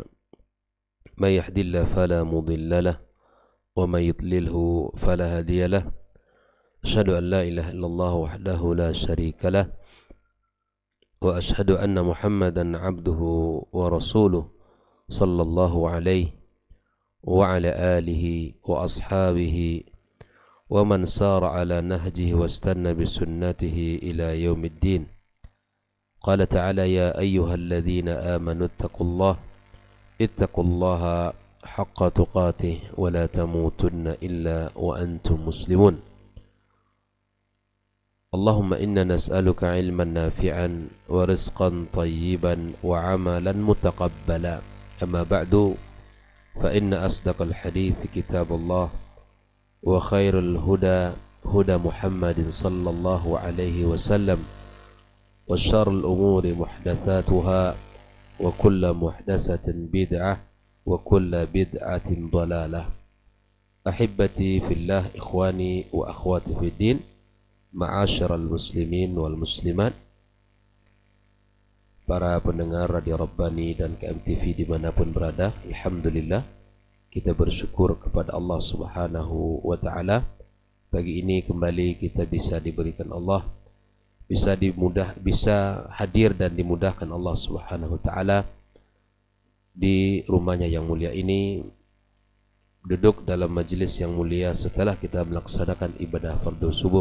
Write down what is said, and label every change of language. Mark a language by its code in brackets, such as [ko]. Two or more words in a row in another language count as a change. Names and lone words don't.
[ar] من يهده الله فلا مضل له ومن يضلله فلا هادي له. أشهد أن لا إله إلا الله وحده لا شريك له وأشهد أن محمدا عبده ورسوله صلى الله عليه وعلى آله وأصحابه ومن سار على نهجه واستن بسنته إلى يوم الدين. قال تعالى يا أيها الذين آمنوا اتقوا الله حق تقاته ولا تموتن إلا وأنتم مسلمون. اللهم إنا نسألك علما نافعا ورزقا طيبا وعملا متقبلا. أما بعد فإن أصدق الحديث كتاب الله وخير الهدى هدى محمد صلى الله عليه وسلم وشر الأمور محدثاتها وكل محدثة بدعة وكل بدعة ضلالة. أحبتي في الله إخواني وأخواتي في الدين, معاشر المسلمين والمسلمات, [id] para pendengar Radio Rabbani dan KMTV dimanapun berada. Alhamdulillah, kita bersyukur kepada Allah [ar] سبحانه وتعالى. [id] Pagi ini kembali kita bisa diberikan Allah, bisa hadir dan dimudahkan Allah [ar] سبحانه وتعالى [id] di rumahnya yang mulia ini, duduk dalam majelis yang mulia setelah kita melaksanakan ibadah fardu subuh.